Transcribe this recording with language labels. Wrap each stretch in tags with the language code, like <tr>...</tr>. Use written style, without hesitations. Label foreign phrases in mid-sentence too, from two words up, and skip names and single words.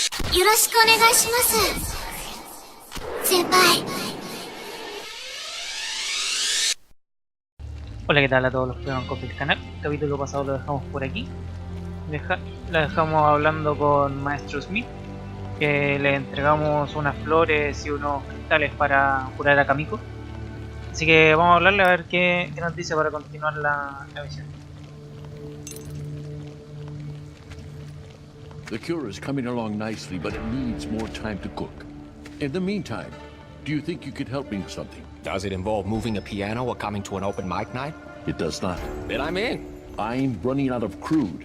<ja>よろしくお願いします。先輩。</ja> <es>Hola, ¿qué tal a todos los que van con el canal? El capítulo pasado lo dejamos por aquí. La dejamos hablando con maestro Smit, que le entregamos unas flores y unos cristales para curar a Kamiko. Así que vamos a hablarle a ver qué nos dice para continuar la misión.</es> <en>The cure is coming along nicely, but it needs more time to cook. In the meantime, do you think you could help me with something? Does it involve moving a piano or coming to an open mic night? It does not. Then I'm in. I'm running out of crude.</en>